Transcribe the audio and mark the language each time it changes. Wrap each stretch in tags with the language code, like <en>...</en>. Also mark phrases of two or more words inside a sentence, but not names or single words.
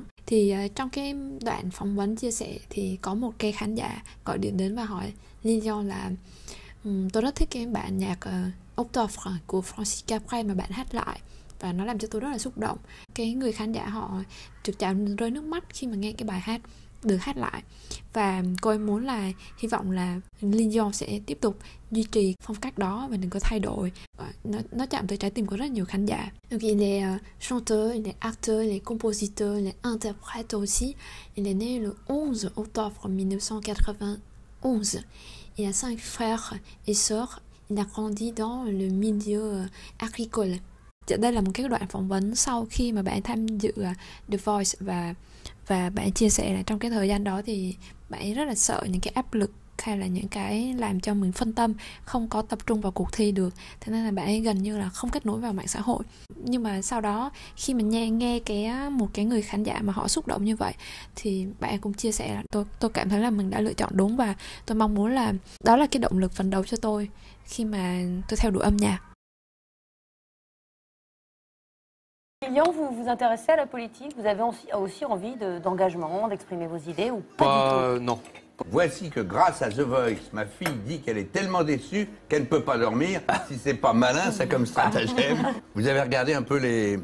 <vi>Thì trong cái đoạn phỏng vấn chia sẻ thì có một cái khán giả gọi điện đến và hỏi Lilian là tôi rất thích cái bản nhạc Octobre của Francis Cabrel mà bạn hát lại, và nó làm cho tôi rất là xúc động. Cái người khán giả họ trực trào rơi nước mắt khi mà nghe cái bài hát được hát lại, và cô ấy muốn là hy vọng là Lilian sẽ tiếp tục duy trì phong cách đó và đừng có thay đổi. Nó chạm tới trái tim của rất nhiều khán giả.</vi> <fr>Donc il est chanteur, il est acteur, il est compositeur, il est interprète aussi. Il est né le 11 octobre 1991. Il a 5 frères et sœurs. Il a grandi dans le milieu agricole.</fr> <vi>Đây là một cái đoạn phỏng vấn sau khi mà bạn tham dự The Voice, và bạn chia sẻ là trong cái thời gian đó thì bạn ấy rất là sợ những cái áp lực hay là những cái làm cho mình phân tâm, không có tập trung vào cuộc thi được. Thế nên là bạn ấy gần như là không kết nối vào mạng xã hội. Nhưng mà sau đó khi mà nghe một cái người khán giả mà họ xúc động như vậy thì bạn ấy cũng chia sẻ là tôi cảm thấy là mình đã lựa chọn đúng, và tôi mong muốn là đó là cái động lực phấn đấu cho tôi khi mà tôi theo đuổi âm nhạc.</vi> <fr>Lilian, vous vous intéressez à la politique? Vous avez aussi envie d'engagement, d'exprimer vos idées ou pas du tout? Non. Voici que grâce à The Voice, ma fille dit qu'elle est tellement déçue qu'elle ne peut pas dormir. Si c'est pas malin, ça comme stratagème. Vous avez regardé un peu les...</fr>